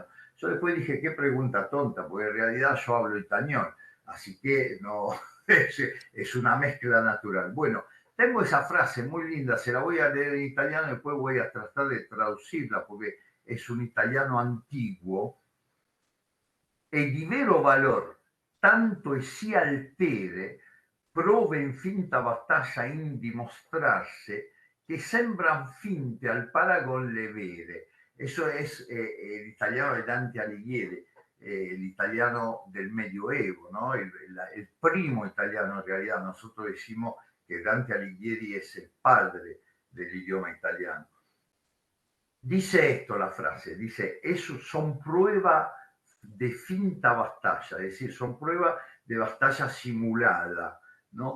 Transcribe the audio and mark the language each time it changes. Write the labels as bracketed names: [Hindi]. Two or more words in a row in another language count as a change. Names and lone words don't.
[Spanish] Yo después dije, qué pregunta tonta, porque en realidad yo hablo español, así que no, es una mezcla natural. Bueno, tengo esa frase muy linda, se la voy a leer en italiano y después voy a tratar de traducirla, porque es un italiano antiguo, [Italian] e di vero valor, tanto e si altere, prove in finta battaglia in dimostrarse, che sembran finte al paragon le vere. [Spanish] Eso es el italiano de Dante Alighieri, el italiano del medioevo, ¿no? El primo italiano en realidad. Nosotros decimos que Dante Alighieri es el padre del idioma italiano. Dice esto la frase, dice, eso son prueba de finta batalla, es decir, son pruebas de batalla simulada, ¿no?